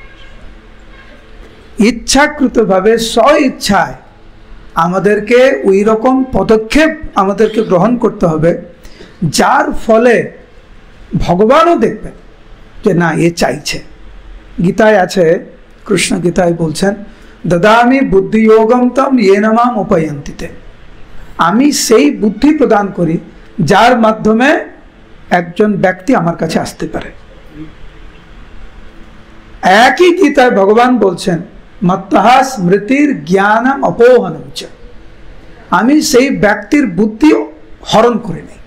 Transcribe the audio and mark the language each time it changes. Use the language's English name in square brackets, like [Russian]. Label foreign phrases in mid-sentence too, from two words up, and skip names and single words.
[Bangla] ইচ্ছাকৃতভাবে স্ব ইচ্ছায় আমাদেরকে ওই রকম পদক্ষেপ আমাদেরকে গ্রহণ করতে হবে, যার ফলে ভগবানও দেখবেন যে না, এ চাইছে। গীতায় আছে, কৃষ্ণ গীতায় বলছেন, [Sanskrit] দদামি বুদ্ধিযোগম তম येन माम उपयन्ति। [Bangla] আমি সেই বুদ্ধি প্রদান করি যার মাধ্যমে একজন ব্যক্তি আমার কাছে আসতে পারে। একই গীতায় ভগবান বলছেন, [Sanskrit] মত্তঃ স্মৃতির জ্ঞানম অপোহনম চ। [Bangla] আমি সেই ব্যক্তির বুদ্ধি হরণ করে নেই।